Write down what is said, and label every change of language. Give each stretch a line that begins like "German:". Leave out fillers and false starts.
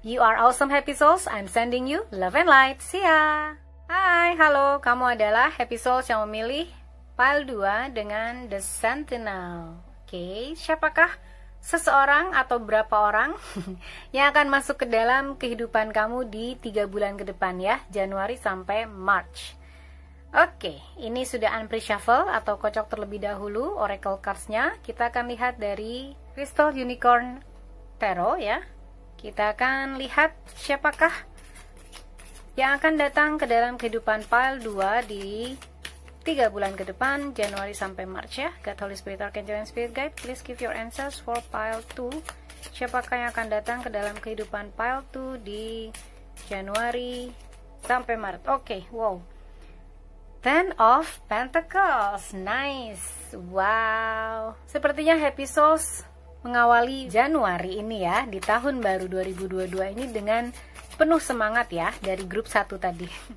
English: You are awesome Happy Souls, I'm sending you love and light. See ya!
Indonesian: Hai, halo, kamu adalah Happy Souls yang memilih pile 2 dengan The Sentinel. Oke, siapakah seseorang atau berapa orang yang akan masuk ke dalam kehidupan kamu di 3 bulan ke depan ya, Januari sampai March. Oke, ini sudah unpre-shuffle atau kocok terlebih dahulu oracle cards-nya. Kita akan lihat dari Crystal Unicorn Tarot ya. Kita akan lihat siapakah yang akan datang ke dalam kehidupan pile 2 di 3 bulan ke depan, Januari sampai March ya.
English: God, Holy Spirit, Archangel, and Spirit Guide, please give your answers for pile 2.
Indonesian: Siapakah yang akan datang ke dalam kehidupan pile 2 di Januari sampai Maret? Oke, wow.
English: Ten of Pentacles, nice. Wow.
Indonesian: Sepertinya Happy Souls mengawali Januari ini ya, di tahun baru 2022 ini dengan penuh semangat ya, dari grup 1 tadi.